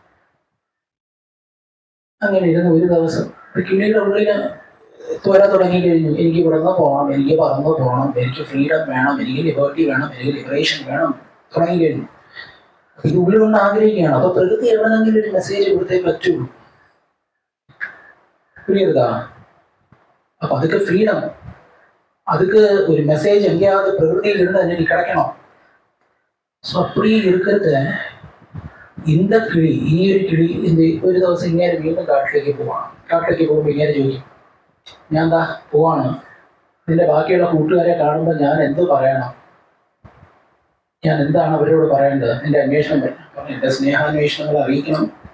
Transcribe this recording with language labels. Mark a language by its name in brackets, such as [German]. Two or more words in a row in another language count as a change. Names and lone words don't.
[Malayalam] അങ്ങനെ ഇരുന്ന് ഒരു ദിവസം കിളിയുടെ ഉള്ളിൽ ത്വര തുടങ്ങിക്കഴിഞ്ഞു. എനിക്ക് ഇവിടുന്ന് പോകണം, എനിക്ക് പറന്ന് പോകണം, എനിക്ക് ഫ്രീഡം വേണം, എനിക്ക് ലിബർട്ടി വേണം, എനിക്ക് ലിബറേഷൻ വേണം തുടങ്ങിക്കഴിഞ്ഞു. ഇത് ഉള്ളിൽ ആഗ്രഹിക്കുകയാണ്. അപ്പൊ പ്രകൃതി എവിടെന്നെങ്കിലും ഒരു മെസ്സേജ് കൊടുത്തേ പറ്റുള്ളൂ. [Tamil] புரியுறதா? அப்போ அதுக்கு ஃப்ரீடம், அதுக்கு ஒரு மெசேஜ் எங்கேயாவது பிரகிருதியில் இருந்து அன்னைக்கு கிடைக்கணும். ஸோ அப்படி இருக்கிறத இந்த [Malayalam] കിളി, ഈ ഒരു കിളി ഒരു ദിവസം ഇങ്ങനെ വീണ്ടും കാട്ടിലേക്ക് പോവാണ്. കാട്ടിലേക്ക് പോകുമ്പോൾ ഇങ്ങനെ ചോദിക്കും, ഞാൻ എന്താ പോവാണ്, നിന്റെ ബാക്കിയുള്ള കൂട്ടുകാരെ കാണുമ്പോൾ ഞാൻ എന്ത് പറയണം, ഞാൻ എന്താണ് അവരോട് പറയേണ്ടത്, എൻ്റെ അന്വേഷണം പറഞ്ഞു, എൻ്റെ സ്നേഹാന്വേഷണങ്ങൾ അറിയിക്കണം,